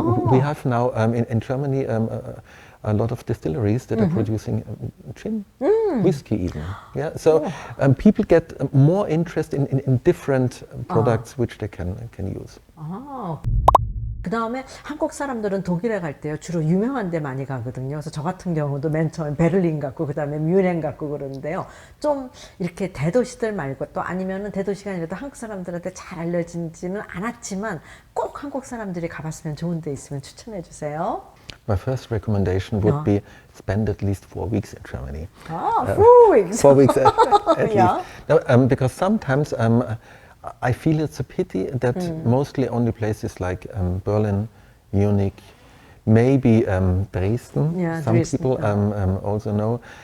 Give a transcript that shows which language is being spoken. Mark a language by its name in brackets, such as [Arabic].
[English] We have now in Germany a lot of distilleries that are producing gin, whiskey even. Yeah, so people get more interest in different products which they can use. [Korean] 그 다음에 한국 사람들은 독일에 갈 때요 주로 유명한 데 많이 가거든요. 그래서 저 같은 경우도 맨 처음에 베를린 갔고 그 다음에 뮌헨 갔고 그러는데요. 좀 이렇게 대도시들 말고 또 아니면은 대도시가 아니라도 한국 사람들한테 잘 알려지지는 않았지만 꼭 한국 사람들이 가봤으면 좋은 데 있으면 추천해 주세요. [English] My first recommendation would be spend at least 4 weeks in Germany. 4 weeks. 4 weeks at least. No, because sometimes I feel it's a pity that mostly only places like Berlin, Munich, maybe Dresden, some Dresden, people also know.